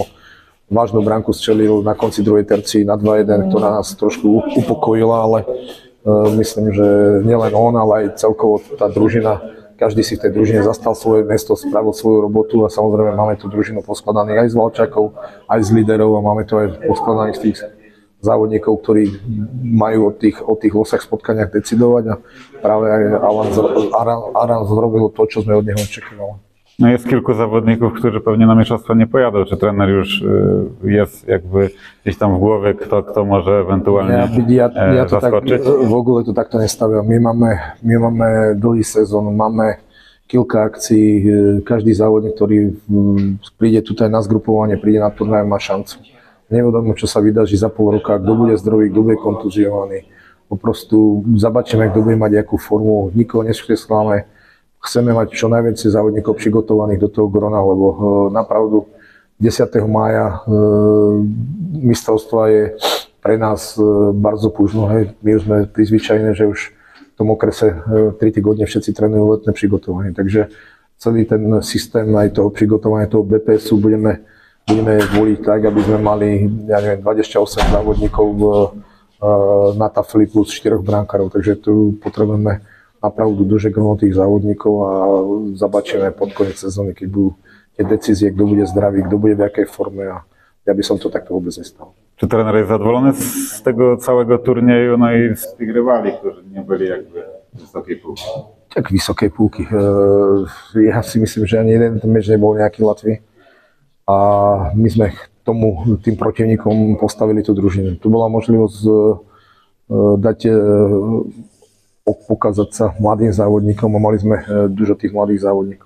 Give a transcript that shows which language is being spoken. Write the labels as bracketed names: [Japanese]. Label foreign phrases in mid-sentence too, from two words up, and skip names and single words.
[Slovak] Vážnu branku strelil na konci druhej tercii na 2-1, ktorá nás trošku upokojila, ale myslím, že nielen on, ale aj celkovo tá družina, každý si v tej družine zastal svoje miesto, spravil svoju robotu a samozrejme máme tú družinu poskladaných aj z Valčákov, aj z líderov a máme to aj poskladaných z tých závodníkov, ktorí majú o tých losách spotkaniach decidovať a práve aj Aran zrobil to, čo sme od neho očekávali. [Polish] No jest kilku zawodników, którzy pewnie na mistrzostwa nie pojadą. Czy trener już jest jakby gdzieś tam w głowie, kto może ewentualnie ja to zaskoczyć? Tak, v ogóle [Slovak] to takto nestaviam. My máme dlhý sezón, máme kilka akcií. Každý závodník, ktorý príde tutaj na zgrupovanie, príde na turnaj, má šancu. Nevedomo, čo sa vydaří za pol roka, kto bude zdravý, kto bude kontuziovaný. Poprostu zabačíme, kto bude mať akú formu, nikoho neskresláme. Chceme mať čo najviac závodníkov prigotovaných do toho Grona, lebo napravdu 10. mája mistrovstva je pre nás [Polish] bardzo późno. [Slovak] My už sme prizvyčajení, že už v tom okrese 3 týgodne všetci trénujú letné prigotovanie. Takže celý ten systém aj toho prigotovania, toho BPS-u budeme voliť tak, aby sme mali, ja neviem, 28 závodníkov na tafli plus 4 brankárov. Takže tu potrebujeme napravdu duže gro tých závodníkov a zabačíme pod koniec sezóny, keď budú tie decízie, kto bude zdravý, kto bude v jakej forme a ja by som to takto vôbec nestal. [Polish] Czy trener jest zadowolony z tego całego turnieju, no i z tych rywali, którzy nie byli jakby wysokiej półki? [Slovak] Tak vysokej púlky. Ja si myslím, že ani jeden ten meč nebol nejaký ľatvý a my sme tým protivníkom postavili tú družinu. Tu bola možnosť dať pokazať sa mladým závodníkom a mali sme dużo tých mladých závodníkov.